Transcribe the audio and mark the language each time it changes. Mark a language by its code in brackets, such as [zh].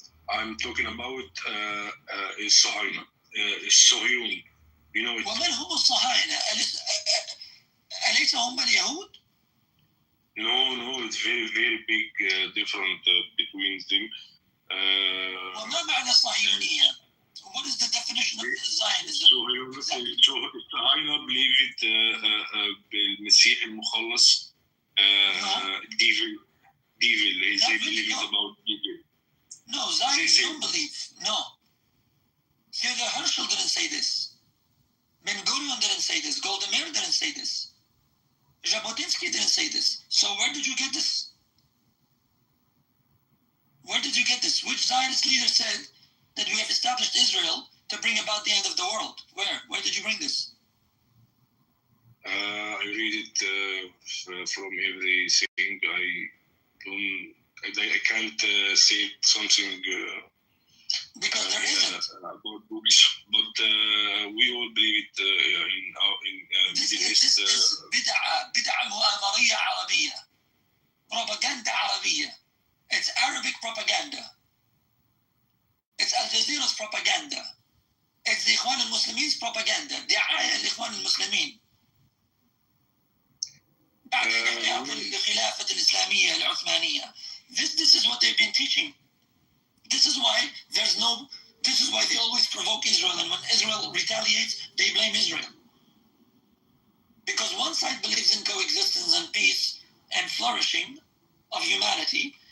[en] I'm talking about Sohayna, Sohyun. You know it. [ar] ومن هم الصهاينة؟ أليس هم اليهود؟ [en] No, it's very, very big difference between them. [ar] وما معنى الصهيونية? [en] What is the definition of Zionism? Sohayna believe it [ar] بالمسيح المخلص. [en] Devil. They believe it about devil. No, Zionists don't believe. No. Theodor Herschel didn't say this. Ben-Gurion didn't say this. Golda Meir didn't say this. Jabotinsky didn't say this. So where did you get this? Where did you get this? Which Zionist leader said that we have established Israel to bring about the end of the world? Where did you bring this? I read it from everything. I can't say something because there isn't about books, but we all believe it in Middle East. This is [ar] بدعة مؤامرية عربية, propaganda عربية. [en] It's Arabic propaganda. It's Al Jazeera's propaganda. It's the Ikhwan al-Muslimin's propaganda. [ar] دعاية للإخوان المسلمين. بعد الانقلاب الخلافة الإسلامية العثمانية. [en] This is what they've been teaching. This is why they always provoke Israel, and when Israel retaliates, they blame Israel. Because one side believes in coexistence and peace and flourishing of humanity.